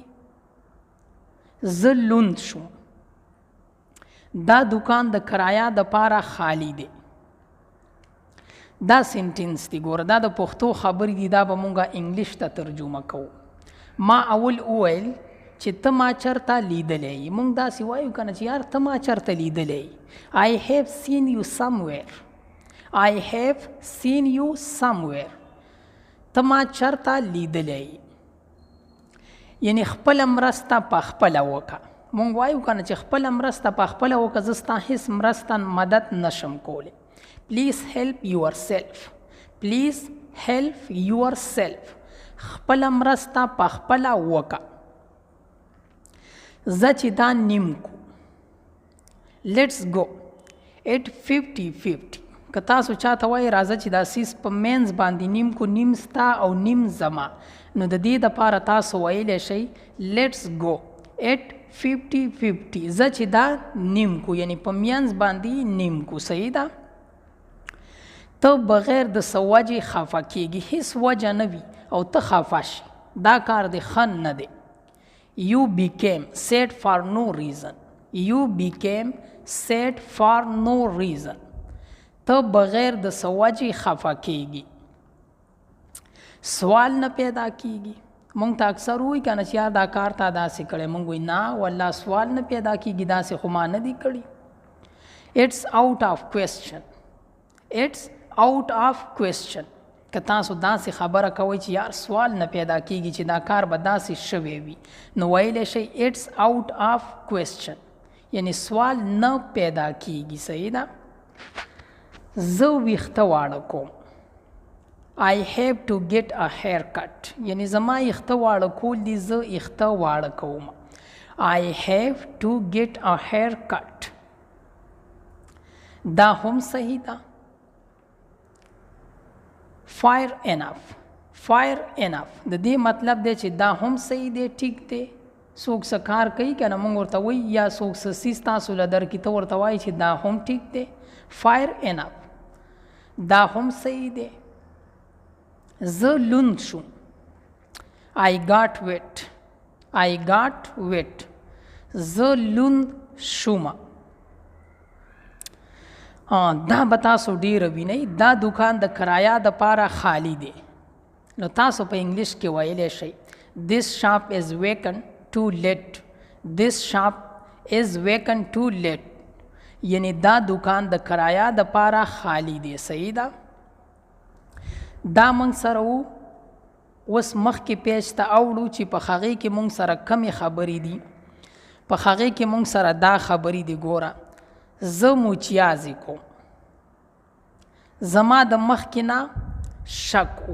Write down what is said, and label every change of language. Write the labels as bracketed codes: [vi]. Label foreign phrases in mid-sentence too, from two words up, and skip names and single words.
[ps] زه لوند شوم، دا دکان د کرایه دپاره خالی دی. دا سنټینس دی. ګوره دا د پښتو خبرې دي، دا به مونږ انګلیش ته ترجمه کوو. ما اول وویل چې ته ما چرته لیدلی یې. مونږ داسې وایو که نه چې یار ته ما چرته لیدلی یې. [en] I have seen you somewhere. I have seen you somewhere. [ps] ته ما چرته لیدلی یې. یعنی خپله مرسته په خپله وکړه. مونږ وایو که نه چې خپله مرسته په خپله وکړه، زه ستا هېڅ مرسته مدد نشم کولی. [en] Please help yourself. Please help yourself. [ps] خپله مرسته په خپله وکړه. زه چې دا نیم کو، [en] Let's go at 50-50. [ps] که تاسو چاته وایي راځه چې دا سیز په مینځ باندې نیم کو، نیم ستا او نیم زما، نو د دې دپاره تاسو ویلی شئ [en] Let's go at 50-50. [ps] زه چې دا نیم کو، یعنی په مینځ باندې نیم کو. صحیح ده؟ ته بغیر د څه وجې خفه کېږي، هېڅ وجه نه وي او ته خفه شي، دا کار د ښه نه دی. [en] You became sad for no reason. You became sad for no reason. [ps] ته بغیر د څه وجې خفه کېږي، سوال نه پیدا کېږي. مونږ ته اکثر وایي که نه چې یار دا کار تا داسې کړی، مونږ وایي نه والله سوال نه پیدا کېږي، داسې خو ما نه دي کړي. [en] It's out of question. It's out of question. [ps] که تاسو داسې خبره کوئ چې یار سوال نه پیدا کېږي چې دا کار به داسې شوی وي، نو ویلی شئ [en] It's out of question. [ps] یعنی سوال نه پیدا کېږي. صحیح ده؟ زه ویښته واړه کوم. [en] I have to get a haircut. [ps] یعنی زما ویښته واړه کول دي، زه ویښته واړه کوم. [en] I have to get a haircut. [ps] دا هم صحیح ده. [en] Fair enough. Fair enough. [ps] د دې مطلب دی چې دا هم صحیح دی، ټیک دی. څوک څه کار کوي که نه مونږ ورته وایي، یا څوک څه څیز تاسو له درکړي ته ورته وایي چې دا هم ټیک دی. [en] Fair enough. [ps] دا هم صحیح دی. زه لوند شوم. [en] I got wet. I got wet. [ps] زه لوند شوم. دا به تاسو ډېره وینئ، دا دکان د کرایه دپاره خالی دی. نو تاسو په انګلیش کې ویلی شئ [en] This shop is vacant to let. This shop is vacant to let. [ps] یعنی دا دکان د کرایه دپاره خالی دی. صحیح ده؟ دا موږ سره وو. اوس مخکې پیج ته اوړو چې په هغې کې موږ سره کمې خبرې دي. په هغې کې موږ سره دا خبرې دي. ګوره، زه موچیازې کوم. زما د مخکې نه شک و.